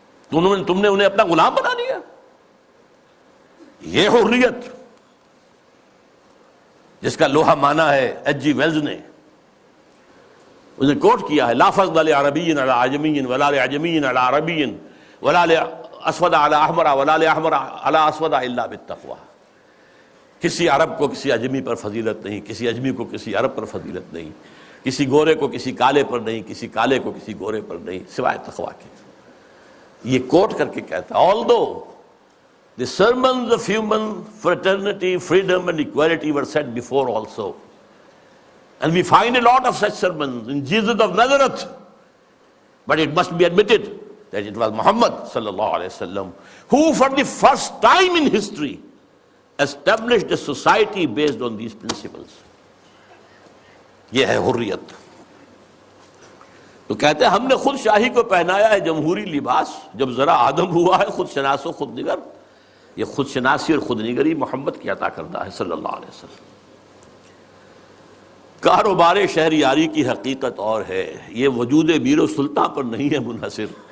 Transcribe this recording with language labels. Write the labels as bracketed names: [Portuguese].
[Urdu] تم نے انہیں اپنا غلام بنا لیا۔ یہ حریت جس کا لوہا مانا ہے ایچ جی ویلز نے، انہیں کوٹ کیا ہے، [Arabic] لا فضل لعربی علی عجمی ولا لعجمی علی عربی ولا لاسود علی احمر ولا لاحمر علی اسود الا بالتقوی۔ [Urdu] کسی عرب کو کسی اجمی پر فضیلت نہیں، کسی اجمی کو کسی عرب پر فضیلت نہیں، کسی گورے کو کسی کالے پر نہیں، کسی کالے کو کسی گورے پر نہیں، سوائے تقوی کے۔ یہ کوٹ کر کے کہتا ہے، [English] although The sermons of human fraternity, freedom and equality were said before also. And we find a lot of such sermons in Jesus of Nazareth. But it must be admitted that it was Muhammad sallallahu alaihi wasallam who for the first time in history established a society based on these principles. [Urdu] یہ ہے حریت. تو کہتے ہیں ہم نے خود شاہی کو پہنایا ہے جمہوری لباس. جب ذرا آدم ہوا ہے خود شناس و خود نگر. یہ خود شناسی اور خود نگری محمد کی عطا کردہ ہے صلی اللہ علیہ وسلم. کاروبار شہریاری کی حقیقت اور ہے. یہ وجود میر و سلطان پر نہیں ہے منحصر.